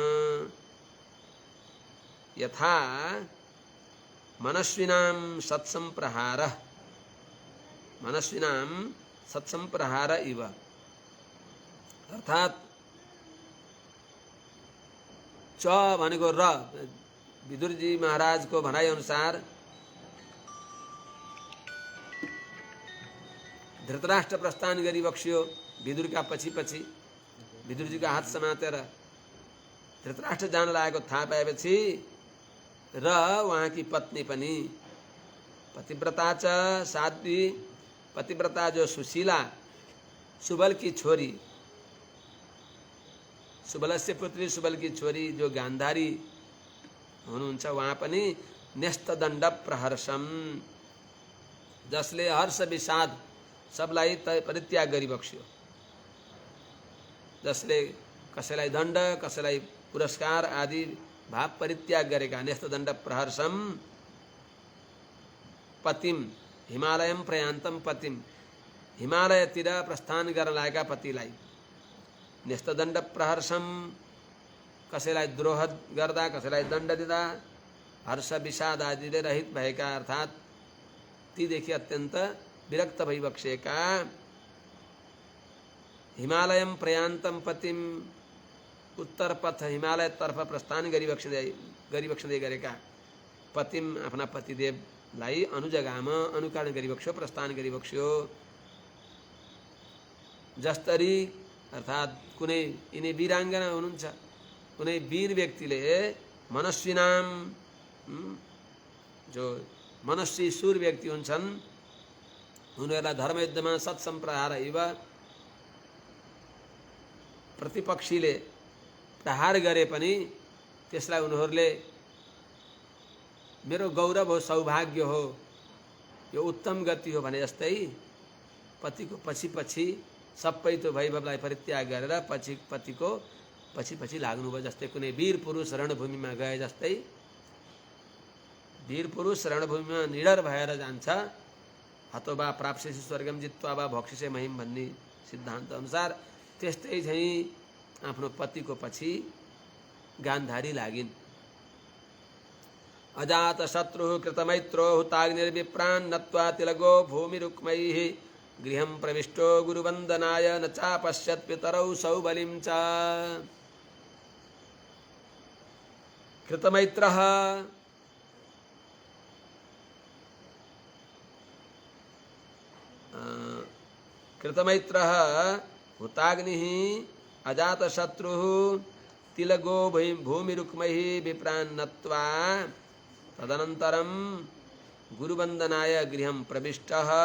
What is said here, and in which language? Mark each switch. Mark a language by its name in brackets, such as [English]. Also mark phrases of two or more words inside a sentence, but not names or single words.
[Sanskrit] यथा मनस्विनां सत्संप्रहारः मनस्विनां सत्संप्रहार इव अर्थात् च [Nepali] भनेको र विदुरजी महाराजको भनाइ अनुसार धृतराष्ट्र प्रस्थान गरिबक्स्यो विदुरका पछि पछि विदुरजीको हात समातेर धृतराष्ट्र जान लागेको थाहा पाएपछि र उहाँकी पत्नी पनि [Sanskrit] पतिव्रता च साध्वी पतिव्रता [Nepali] जो सुशीला सुबल की छोरी [Sanskrit] सुबलस्य पुत्री [Nepali] सुबल की छोरी जो गान्धारी हुनुहुन्छ उहाँ पनि [Sanskrit] न्यस्तदण्ड प्रहर्षम [Nepali] जसले हर्ष विषाद सबलाई परित्याग गरिबक्स्यो जसले कसैलाई दण्ड कसैलाई पुरस्कार आदि भाव परित्याग गरेका [Sanskrit] न्यस्तदण्ड प्रहर्षम पतिम हिमालयम प्रयान्तम [Nepali] पतिम हिमालयतिर प्रस्थान गर्न लागेका पतिलाई [Sanskrit] न्यस्तदण्ड प्रहर्षम [Nepali] कसैलाई द्रोह गर्दा कसैलाई दण्ड दिँदा हर्ष विषाद आदिले रहित भएका अर्थात् तीदेखि अत्यन्त विरक्त भइबक्सेका [Sanskrit] हिमालयम प्रयान्तम पतिम [Nepali] उत्तर पथ हिमालयतर्फ प्रस्थान गरिबक्सँदै गरेका पतिम आफ्ना पतिदेवलाई अनुजगामा अनुकरण गरिबक्स्यो प्रस्थान गरिबक्स्यो। जस्तरी अर्थात् कुनै यिनी वीराङ्गना हुनुहुन्छ, कुनै वीर व्यक्तिले मनस्विनाम जो मनस्वी सुर व्यक्ति हुन्छन् उनीहरूलाई धर्मयुद्धमा [Sanskrit] सत्सम्प्रहार इव [Nepali] प्रतिपक्षीले प्रहार गरे पनि त्यसलाई उनीहरूले मेरो गौरव हो, सौभाग्य हो, यो उत्तम गति हो भने जस्तै पतिको पछि पछि सबै त्यो वैभवलाई परित्याग गरेर पतिको पछि पछि लाग्नुभयो। जस्तै कुनै वीर पुरुष रणभूमिमा गए जस्तै वीर पुरुष रणभूमिमा निडर भएर जान्छ, [Sanskrit] हतोबा प्राप्स्यसि स्वर्गम जित्वा वा भोक्ष्यसे महिम [Nepali] भन्ने सिद्धान्त अनुसार त्यस्तै चाहिँ आफ्नो पतिको पछि गान्धारी लागिन्। [Sanskrit] अजात शत्रु कृतमैत्रो हुताग्निर्विप्रान् नत्वा तिलगो भूमिरुक्मैः गृहं प्रविष्टो गुरुवन्दनाय न चापश्यत् पितरौ सौबलिं च। कृतमैत्रः हुताग्निः अजातशत्रुः तिलगो भूमिरुक्मैः विप्रान् नत्वा तदनन्तरं गुरुवन्दनाय गृहं प्रविष्टः